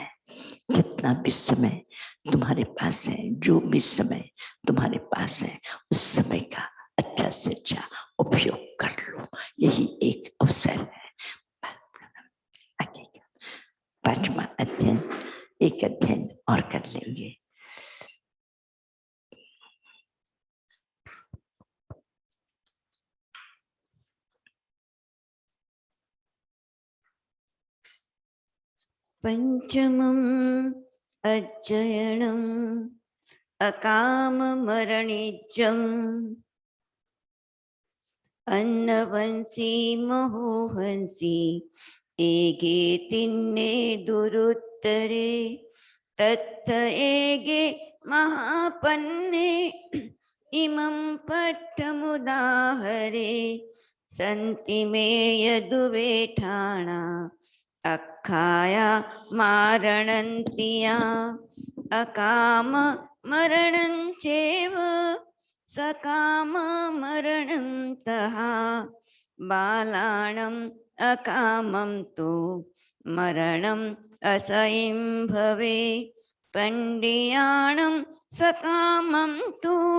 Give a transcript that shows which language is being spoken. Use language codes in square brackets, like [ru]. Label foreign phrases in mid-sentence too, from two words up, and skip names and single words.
[hi] जितना भी समय तुम्हारे पास है, जो भी समय तुम्हारे पास है, उस समय का अच्छा से अच्छा उपयोग कर लो। यही एक अवसर है। पांचवा अध्ययन, एक अध्ययन और कर लेंगे। [pra] पंचमम् अध्ययनम् अकाममरणिजम् अन्नवंसी महोहंसी एगे तिन्ने दुरुत्तरे तत्थ एगे महापन्ने इमं पट्टमुदाहरे सन्ति मे यदुवेठाणा अक्खाया मारणन्तिया अकाम मरणं चैव सकाम मरणं तः बालाणम् अकामं तु मरणम् असह्यं भवे पंडियाणं सकामं तु